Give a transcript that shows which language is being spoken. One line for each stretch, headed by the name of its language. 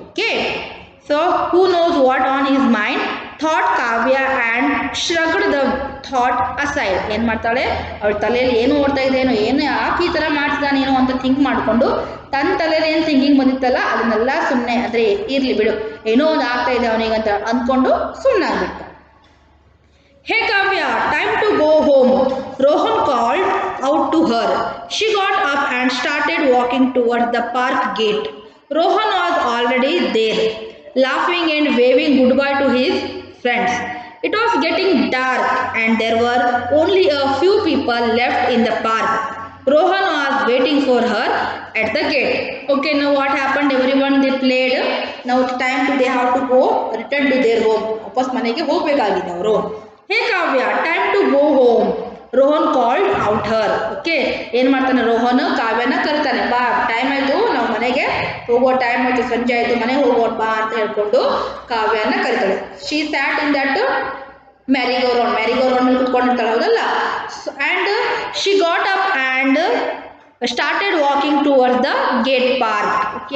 English: Okay, so who knows what on his mind, thought Kavya and shrugged the thought aside.
Kannada: ಏನು ಮಾಡ್ತಾಳೆ, ಅವಳ ತಲೆಯಲ್ಲಿ ಏನು ಓಡ್ತಾ ಇದೆ, ಏನು ಯಾಕೆ ಈ ಥರ ಮಾಡ್ತಿದ್ದಾನೇನೋ ಅಂತ ಥಿಂಕ್ ಮಾಡಿಕೊಂಡು ತನ್ನ ತಲೆಯಲ್ಲಿ ಏನು ಥಿಂಕಿಂಗ್ ಬಂದಿತ್ತಲ್ಲ ಅದನ್ನೆಲ್ಲ ಸುಮ್ಮನೆ ಅಂದರೆ ಇರಲಿ ಬಿಡು, ಏನೋ ಒಂದು ಆಗ್ತಾ ಇದೆ ಅವನಿಗಂತ ಅಂದ್ಕೊಂಡು ಸುಮ್ಮನೆ ಆಗ್ಬಿಡ್ತಾಳೆ.
English: Hey Kavya, time to go home. Rohan called out to her. She got up and started walking towards the park gate. Rohan was already there, laughing and waving goodbye to his friends. It was getting dark and there were only a few people left in the park. Rohan was waiting for her at the gate. Okay, now what happened? Everyone they played. Now it's time to they have to go return to their home.
Kannada: ವಾಪಸ್ ಮನೆಗೆ ಹೋಗಬೇಕಾಗಿದೆ ಅವರು.
English: Hey Kavya, time to go home. Rohan called out her.
Kannada: Okay, ಏನು ಮಾಡ್ತಾನೆ ರೋಹನ್, ಕಾವ್ಯನ ಕರಿತಾನೆ, ಬಾ time ಆಯಿತು, ನಾವು ಮನೆಗೆ ಹೋಗೋ ಟೈಮ್ ಆಯಿತು, ಸಂಜೆ ಆಯಿತು, ಮನೆಗೆ ಹೋಗೋಣ ಬಾ ಅಂತ ಹೇಳ್ಕೊಂಡು ಕಾವ್ಯನ ಕರಿತಾಳೆ.
English: she sat in that merry go round
Kannada: ಮೇಲೆ ಕುತ್ಕೊಂಡಿರ್ತಾಳೆ, ಹೌದಲ್ಲ.
English: And she got up and started walking towards the gate park.